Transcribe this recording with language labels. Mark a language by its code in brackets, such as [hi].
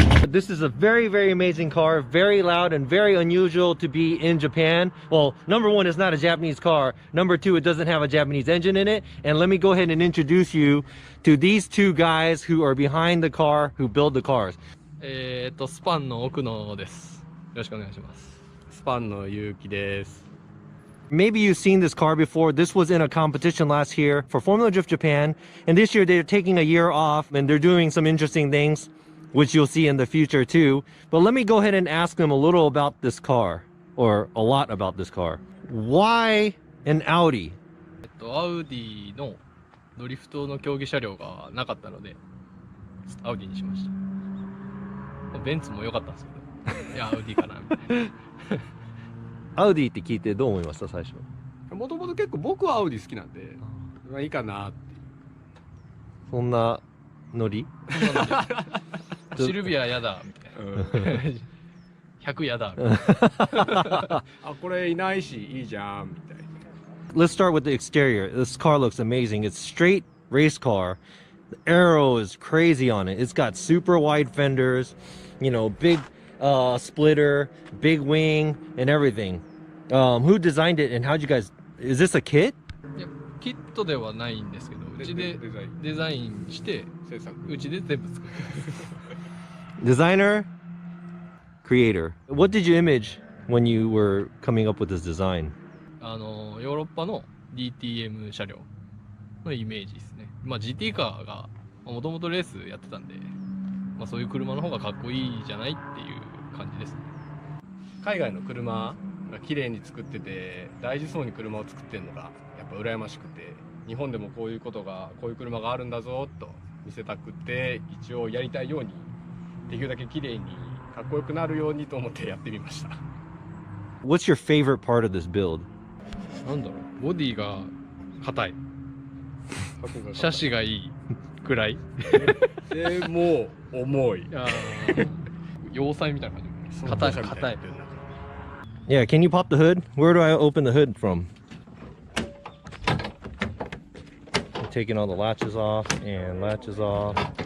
[en] This is a very, very amazing car, very loud and very unusual to be in Japan. Well, number one, it's not a Japanese car. Number two, it doesn't have a Japanese engine in it. And let me go ahead and introduce you to these two guys who are behind the car, who build the cars. [ja] スパンの奥野です。よろしくお願いします。スパンのゆうきです。 [en] Maybe you've seen this car before. This was in a competition last year for Formula Drift Japan, and this year they're taking a year off and they're doing some interesting things, which you'll see in the future too. But let me go ahead and ask them a little about this car, or a lot about this car. Why an Audi? [ja] アウディのドリフトの競技車両がなかったのでアウディにしました。ベンツも良かったんですけど、いやアウディかなみたいな。アウディって聞いてどう思いました最初？もともと結構僕はアウディ好きなんで、まあいいかなって。そんなノリ？シルビアやだみたいな。100やだみたいな。あ、これいないしいいじゃんみたいな。 [en] Let's start with the exterior. This car looks amazing. It's straight race car. The aero is crazy on it. It's got super wide fenders, you know, big splitter, big wing, and everything. Who designed it and how'd you guys? Is this a kit? [ja] いやキットではないんですけど、うちでデザインしてうちで全部作る。 [en] Designer, creator. What did you image when you were coming up with this design? [ja] ヨーロッパの DTM 車両のイメージですね。まあ GT カーがもともとレースやってたんで、まあそういう車の方がかっこいいじゃないっていう感じですね。海外の車が綺麗に作ってて大事そうに車を作ってるのがやっぱ羨ましくて、日本でもこういう車があるんだぞと見せたくて、一応やりたいようにできるだけ綺麗にかっこよくなるようにと思ってやってみました。 [en] What's your favorite part of this build? [ja] なんだろう、ボディが硬い、シャシがいいくらいでもう重い、要塞みたいな感じ、硬い。 [en] Yeah, can you pop the hood? Where do I open the hood from? Taking all the latches off and latches off.